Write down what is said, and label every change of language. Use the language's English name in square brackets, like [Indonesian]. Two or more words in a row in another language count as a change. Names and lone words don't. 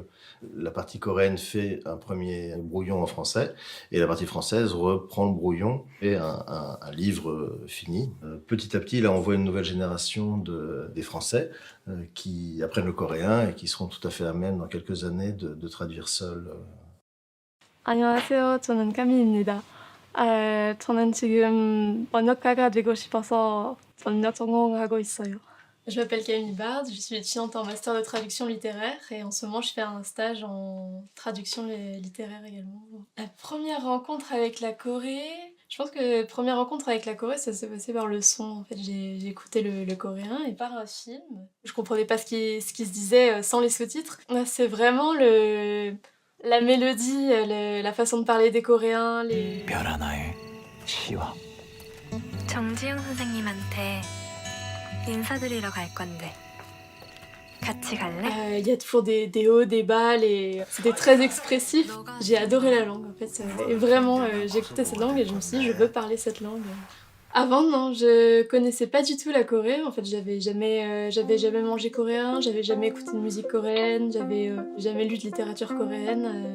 [French] La partie coréenne fait un premier brouillon en français, et la partie française reprend le brouillon et un livre fini. Petit à petit, là, on voit une nouvelle génération des Français qui apprennent le coréen et qui seront tout à fait à même, dans quelques années, de traduire seuls. [Korean] 안녕하세요. 저는 까미입니다. 저는 지금 번역가가 되고 싶어서 번역 전공하고 있어요. [French] Je m'appelle Camille Bard, je suis étudiante en master de traduction littéraire et en ce moment je fais un stage en traduction littéraire également. La première rencontre avec la Corée, je pense que la première rencontre avec la Corée ça s'est passé par le son. En fait j'ai écouté le coréen et par un film. Je comprenais pas ce qui se disait sans les sous-titres. C'est vraiment la mélodie, la façon de parler des Coréens, les... [Korean] 별 하나의 시와 정지영 선생님한테 인사드리러 갈 건데 같이 갈래? [French] Il y a toujours des hauts, des bas, c'était très expressif. J'ai adoré la langue en fait. Et vraiment, j'écoutais cette langue et je me suis dit, je veux parler cette langue. Avant, non, je connaissais pas du tout la Corée. En fait, j'avais jamais mangé coréen, j'avais jamais écouté de musique coréenne, j'avais jamais lu de littérature coréenne.